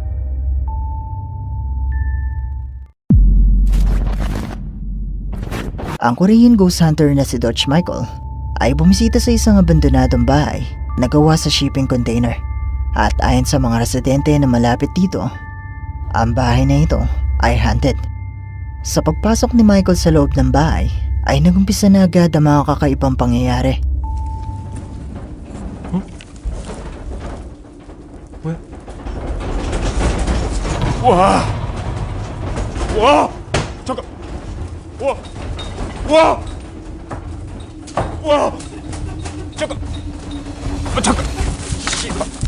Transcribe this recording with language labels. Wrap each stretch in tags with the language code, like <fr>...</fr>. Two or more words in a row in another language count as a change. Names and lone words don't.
<tl>Ang Korean ghost hunter na si Dutch Michael ay bumisita sa isang abandonadong bahay na gawa sa shipping container. At ayon sa mga residente na malapit dito, ang bahay na ito ay haunted. Sa pagpasok ni Michael sa loob ng bahay, ay nagumpisa na agad ang mga kakaibang pangyayari.</tl> <ko>와! 와! 잠깐! 와! 와! 와! 잠깐! 잠깐! 씨발!</ko>